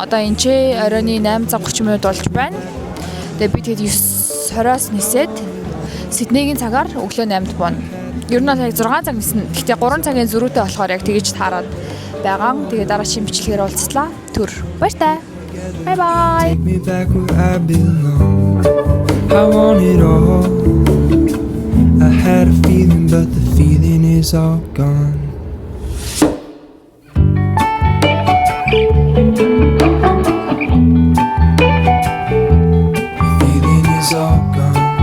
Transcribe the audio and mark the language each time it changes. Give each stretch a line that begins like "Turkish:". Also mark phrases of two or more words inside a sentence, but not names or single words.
Mongolian: Одоо энэ ч оройны 8 цаг 30 минут болж байна. Тэгээд би тэгээд 9:20-аас нисээд Сиднейгийн цагаар өглөө 8-д буuna. Ер нь бол яг 6 цаг нисэн. Гэхдээ 3 цагийн зөрүүтэй болохоор яг тэгэж таарад байгаа. Тэгээд дараагийн бичлэгээр уулзлаа. Түр. Баяртай.
English: Bye bye. Take me back where I belong. I want it all. I had a feeling, but the feeling is all gone. The feeling is all gone.